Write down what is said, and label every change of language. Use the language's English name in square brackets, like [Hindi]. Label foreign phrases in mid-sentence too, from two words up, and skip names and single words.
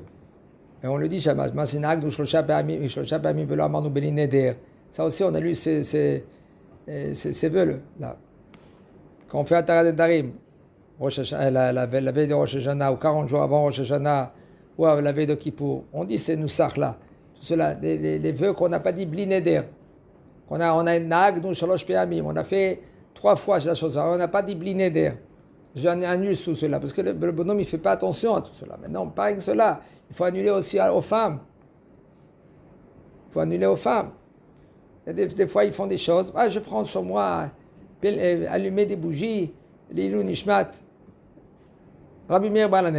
[French] Et on le dit, ça aussi on a lu ces vœux là. Quand on fait [Hebrew] התרת נדרים, [French] la veille de Rosh Hashanah ou 40 jours avant Rosh Hashanah ou la veille de Kippour, on dit ces nusach là. Cela, les vœux qu'on n'a pas dit [Hebrew] בלי נדר, [French] on a [Hebrew] נהגו שלוש פעמים, [French] on a fait 3 fois la chose, on n'a pas dit [Hebrew] בלי נדר. [French] J'annule tout cela parce que le bonhomme il fait pas attention à tout cela. Maintenant, pas que cela, il faut annuler aussi aux femmes. Il faut annuler aux femmes. Des fois ils font des choses. Je prends sur moi allumer des bougies, [Hebrew] לעילוי נשמת, רבי מאיר בעל הנס.